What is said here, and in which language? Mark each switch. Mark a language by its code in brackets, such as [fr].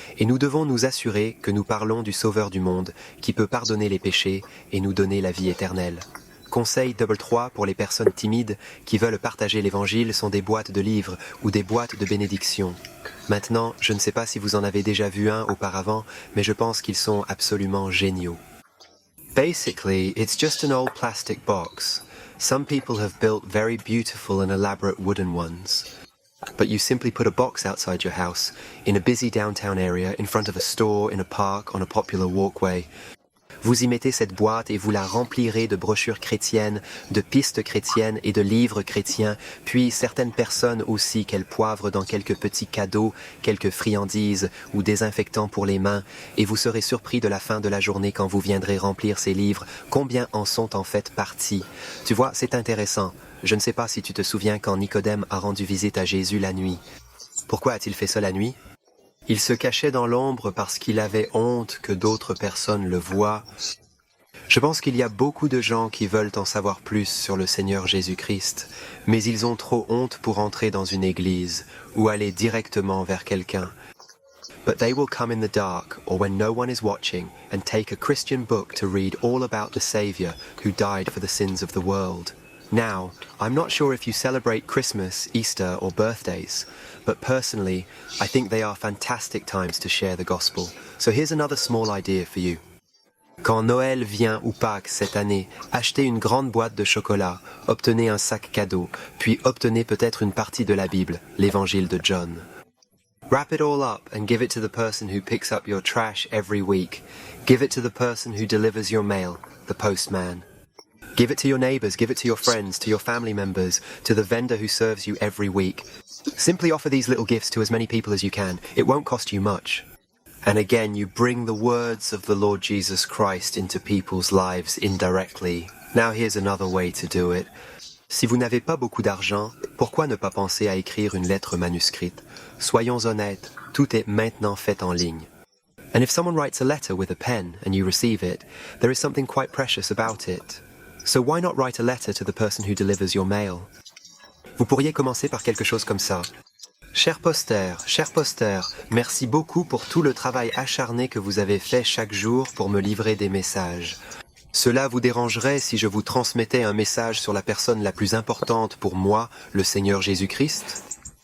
[fr] Et nous devons nous assurer que nous parlons du Sauveur du monde, qui peut pardonner les péchés et nous donner la vie éternelle. Conseil 3 pour les personnes timides qui veulent partager l'Évangile sont des boîtes de livres ou des boîtes de bénédiction. Maintenant, je ne sais pas si vous en avez déjà vu un auparavant, mais je pense qu'ils sont absolument géniaux. [en] Basically, it's just an old plastic box. Some people have built very beautiful and elaborate wooden ones. But you simply put a box outside your house, in a busy downtown area, in front of a store, in a park, on a popular walkway. [fr] Vous y mettez cette boîte et vous la remplirez de brochures chrétiennes, de pistes chrétiennes et de livres chrétiens, puis certaines personnes aussi qu'elles poivrent dans quelques petits cadeaux, quelques friandises ou désinfectants pour les mains, et vous serez surpris de la fin de la journée quand vous viendrez remplir ces livres, combien en sont en fait partis. Tu vois, c'est intéressant. Je ne sais pas si tu te souviens quand Nicodème a rendu visite à Jésus la nuit. Pourquoi a-t-il fait ça la nuit? Il se cachait dans l'ombre parce qu'il avait honte que d'autres personnes le voient. Je pense qu'il y a beaucoup de gens qui veulent en savoir plus sur le Seigneur Jésus-Christ, mais ils ont trop honte pour entrer dans une église ou aller directement vers quelqu'un. [en] But they will come in the dark or when no one is watching and take a Christian book to read all about the Saviour who died for the sins of the world. Now, I'm not sure if you celebrate Christmas, Easter or birthdays, but personally, I think they are fantastic times to share the gospel. So here's another small idea for you. [fr] Quand Noël vient ou Pâques cette année, achetez une grande boîte de chocolat, obtenez un sac cadeau, puis obtenez peut-être une partie de la Bible, l'Évangile de John. [en] Wrap it all up and give it to the person who picks up your trash every week. Give it to the person who delivers your mail, the postman. Give it to your neighbors, give it to your friends, to your family members, to the vendor who serves you every week. Simply offer these little gifts to as many people as you can. It won't cost you much. And again, you bring the words of the Lord Jesus Christ into people's lives indirectly. Now here's another way to do it. [fr] Si vous n'avez pas beaucoup d'argent, pourquoi ne pas penser à écrire une lettre manuscrite? Soyons honnêtes, tout est maintenant fait en ligne. [en] And if someone writes a letter with a pen and you receive it, there is something quite precious about it. So why not write a letter to the person who delivers your mail? [fr] Vous pourriez commencer par quelque chose comme ça. Cher poster, merci beaucoup pour tout le travail acharné que vous avez fait chaque jour pour me livrer des messages. Cela vous dérangerait si je vous transmettais un message sur la personne la plus importante pour moi, le Seigneur Jésus-Christ?